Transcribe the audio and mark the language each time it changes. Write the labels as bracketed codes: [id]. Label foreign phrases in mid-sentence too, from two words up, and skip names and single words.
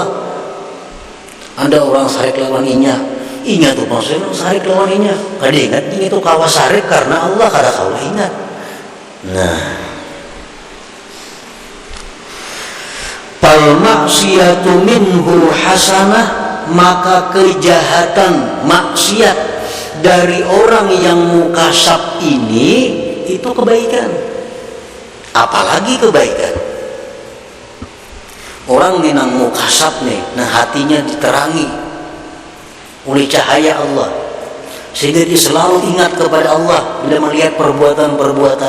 [bjn] Ada orang sarik lawan inya tuh maksudnya sarik lawan inya. Kada ingat ini tuh kawa sarik karena Allah, kada kawa ingat. [id] Nah, [ar] fal maksiyatu minhu hasanah, [id] maka kejahatan maksiat dari orang yang mukasab ini itu kebaikan. Apalagi kebaikan. Orang minang mukasab nih, nah hatinya diterangi oleh cahaya Allah, sehingga dia selalu ingat kepada Allah bila melihat perbuatan-perbuatan.